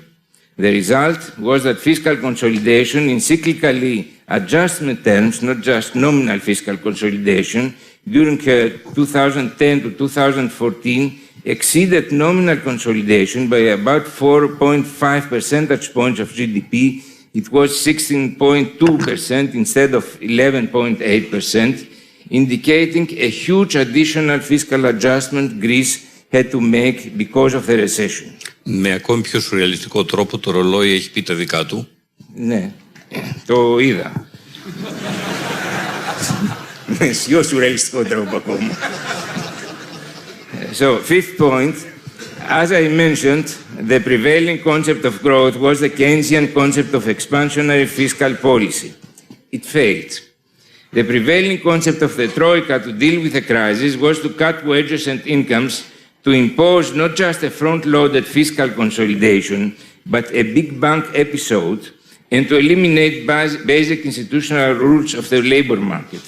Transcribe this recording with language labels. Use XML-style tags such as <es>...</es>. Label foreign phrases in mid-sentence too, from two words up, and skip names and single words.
<en>The result was that fiscal consolidation in cyclically adjustment terms, not just nominal fiscal consolidation, during 2010 to 2014 exceeded nominal consolidation by about 4.5 percentage points of GDP. It was 16.2% instead of 11.8%, indicating a huge additional fiscal adjustment Greece had to make because of the recession.</en> <el>Με ακόμη πιο σουρεαλιστικό τρόπο το ρολόι έχει πει τα δικά του. Ναι, το είδα. Με πιο σουρεαλιστικό τρόπο ακόμα.</el> <en>So, fifth point, as I mentioned, the prevailing concept of growth was the Keynesian concept of expansionary fiscal policy. It failed. The prevailing concept of the Troika to deal with the crisis was to cut wages and incomes, to impose not just a front-loaded fiscal consolidation, but a big bang episode, and to eliminate basic institutional rules of the labor market.</en>